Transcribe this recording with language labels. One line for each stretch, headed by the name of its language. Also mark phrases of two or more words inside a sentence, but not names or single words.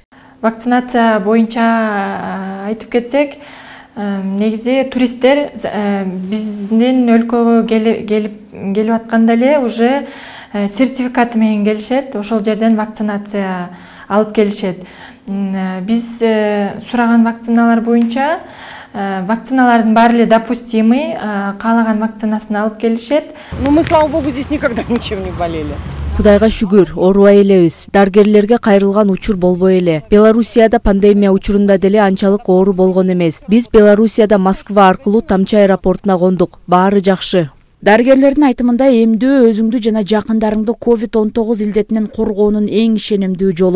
Kyrgyz: Вакцинация боюнча айтып кетсек, негизи туристтер биздин өлкөгө келип атканда эле уже сертификаты менен келишет. Ошол жерден вакцинация алып келишет. Биз сураган вакциналар боюнча вакциналардын баары эле допустимый, каалаган вакцинасын алып келишет.
Russian: Мы, слава богу, здесь никогда ничем не болели.
Kyrgyz: Кудайга шүгүр, оорубай элебиз. Дарыгерлерге кайрылган учур болбой эле. Белоруссияда пандемия учурунда деле анчалык оору болгон эмес. Биз Белоруссияда Москва аркылуу Тамчы аэропортуна кондук. Баары жакшы. Дарыгерлердин айтымында эмдөө өзүңдү жана жакындарыңды COVID-19 илдетинен коргоонун эң ишенимдүү жолу.